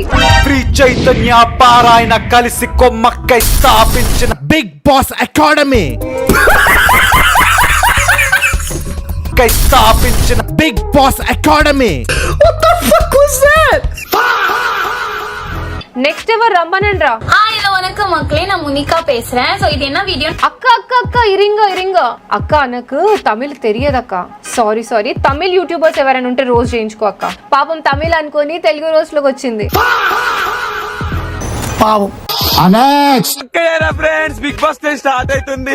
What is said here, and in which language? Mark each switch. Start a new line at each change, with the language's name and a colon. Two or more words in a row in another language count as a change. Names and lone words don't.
Telugu: ఫ్రీ చైతన్య పారాయణ కలిసి కొమ్మక్కై స్థాపించిన బిగ్ బాస్ అకాడమీ స్థాపించిన బిగ్ బాస్ అకాడమీ. నెక్స్ట్ ఎవరు రమ్మనండ్రా?
Tamil: வணக்கம் மக்களே, நான் முனிகா பேசுறேன். சோ இது என்ன வீடியோ?
Telugu: అక్క అక్క అక్క ఇరింగ అక్క, నాకు తమిళ్ తెలియదు అక్క.
English: sorry Tamil YouTubers
Telugu: ఎవరైనా ఉంటే రోజ్ చేయించుకో అక్క. పాపం తమిళ్ అనుకొని తెలుగు రోజ్ లోకి వచ్చింది. పాపం. ఫ్రెండ్స్, బిగ్ బాస్ 10 స్టార్ట్ అవుతుంది.